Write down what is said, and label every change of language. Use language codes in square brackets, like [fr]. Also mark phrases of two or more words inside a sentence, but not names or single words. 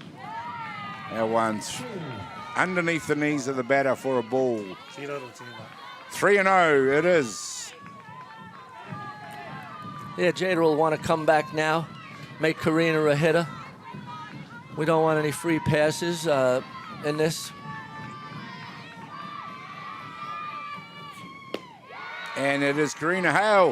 [en] That one's underneath the knees of the batter for a ball. [mi] Ki raro tēnā. [en] 3-0 it is. Yeah, Jada will want to come back now, make Karina a hitter. We don't want any free passes in this. And it is Karina Hale.